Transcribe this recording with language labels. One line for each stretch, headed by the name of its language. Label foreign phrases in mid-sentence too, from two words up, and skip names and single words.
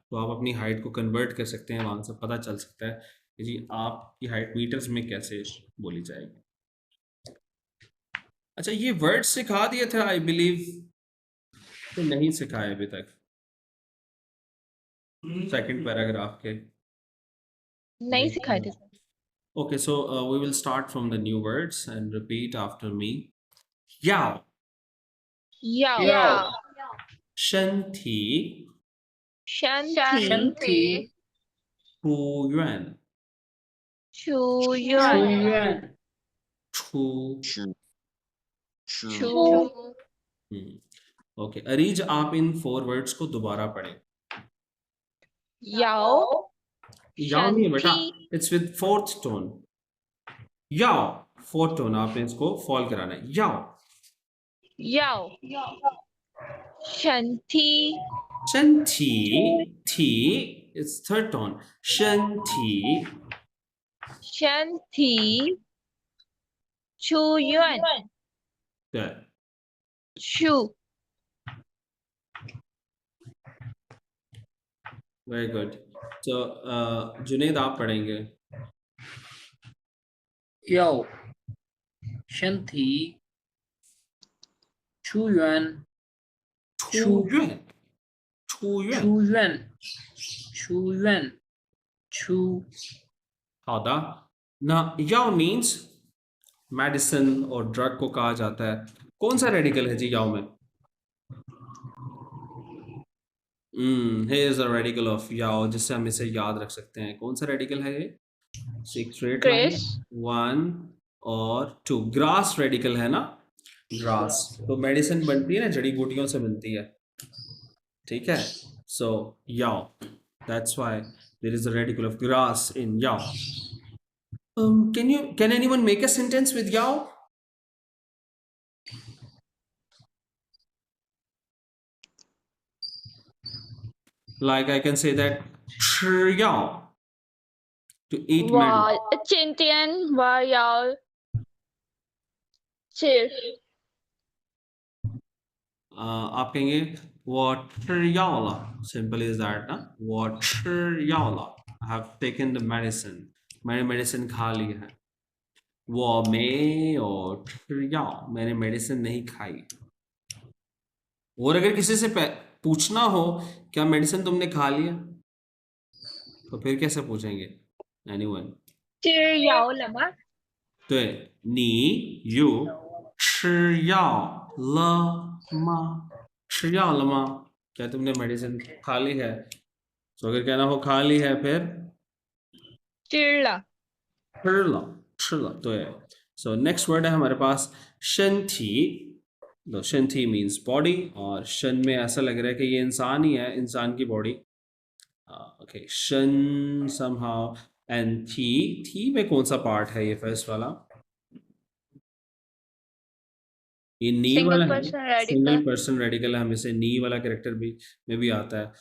Hindi: तो आप अपनी हाइट को कन्वर्ट कर सकते हैं, वहाँ से पता चल सकता है कि जी आपकी हाइट मीटर्स में कैसे बोली जाएगी. अच्छा, ये वर्ड सिखा दिए थे
English: I believe,
Hindi: तो नहीं सिखाए अभी तक
English: second paragraph
Hindi: के. नहीं सिखाए थे
English: Okay, so we will start from the new words and repeat after me.
Chinese: Yao, 要身体身身体体出院出出院院出出
Hindi: ओके, अरीज आप इन 4 वर्ड्स को दोबारा पढ़ें.
Chinese: 要
Hindi: याओ नहीं है बेटा, शांति।
English: It's with 4th tone.
Hindi: याओ 4th टोन आपने इसको फॉल कराना है.
Chinese: याओ 要身体身体体
English: it's 3rd tone.
Chinese: 身体身体出院 good. 出
English: very good.
Hindi: तो जुनेद आप पढ़ेंगे.
Chinese: 要身体出院出院，出院。出院出好的，那药
Hindi: means मेडिसिन और ड्रग को कहा जाता है। कौन सा रेडिकल है जी याओ में?
English: here is a radical of याओ,
Hindi: जिससे हम इसे याद रख सकते हैं। कौन सा रेडिकल है ये? स्ट्रेट लाइन,
English: Grace.
Hindi: 1 और 2। ग्रास रेडिकल है ना, ग्रास। तो मेडिसिन बनती है ना, जड़ी बूटियों से बनती है, ठीक है। सो याओ,
English: That's why there is a radical of grass in yao. can anyone make a sentence with yao? Like I can say that
Chinese: 吃药
English: to eat medicine.
Chinese: 我今天我要吃
Hindi: आप कहेंगे
Chinese: 我吃药了
English: simple is that
Hindi: ना,
Chinese: 我吃药了
English: I have taken the medicine,
Hindi: मैंने मेडिसिन खा ली है।
Chinese: 我没有吃药
Hindi: मैंने मेडिसिन नहीं खाई। और अगर किसी से पूछना हो क्या मेडिसिन तुमने खा लिया, तो फिर कैसे पूछेंगे? एनीवन?
Chinese: 吃药了吗？对，你有吃药了吗？吃药了吗？
Hindi: क्या तुमने मेडिसिन खा ली है? तो अगर कहना हो खा ली है फिर
Chinese: 吃了。吃了，吃了，
Hindi: 对。
English: So next word
Hindi: है हमारे पास 身体। तो 身体
English: means body,
Hindi: और शन में ऐसा लग रहा है कि ये इंसान ही है, इंसान की बॉडी। ओके, शन
English: somehow and
Hindi: थी में कौन सा पार्ट है ये फर्स्ट वाला? ये नी
English: Single
Hindi: वाला है,
English: person radical.
Hindi: सिंगल पर्सन रेडिकल है, हमें से नी वाला कैरेक्टर भी में भी आता है।